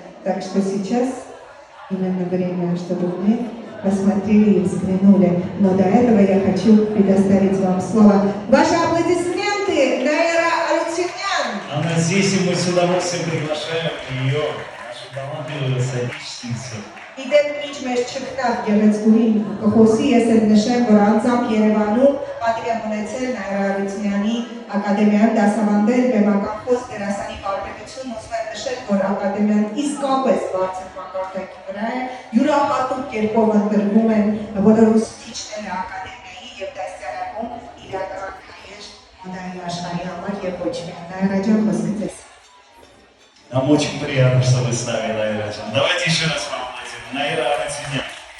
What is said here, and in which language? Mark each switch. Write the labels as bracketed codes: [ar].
[ru] Так что сейчас именно время, чтобы мы посмотрели и взглянули. Но до этого я хочу предоставить вам слово. Ваши аплодисменты, Наира Арутюнян. Она здесь, и мы с удовольствием приглашаем ее, нашу талантливую соотечественницу. [hy] Իդեպ ինչ մեր չկտավ գեղեցկուհին կխոսի, ես էլ նշեմ, որ անձամբ Երևանում պատիվ եմ ունեցել Նաիրա Արությանի ակադեմիայում դասավանդել բեմական խոսք դերասանի կարողություն, ուզում եմ նշել, որ ակադեմիան իսկապես բարձր մակարդակի վրա է, յուրահատուկ կերպով ընտրվում են բոլոր ուսուցիչները ակադեմիայի եւ դասյարակում իրական հայեր մոդայի աշխարհի համար եւ ոչ միայն Նաիրա ջան, խոսքը ձեզ։ [ru] Нам очень приятно, что вы с нами, Наира. Давайте еще раз поаплодируем. Наира Арутюнян.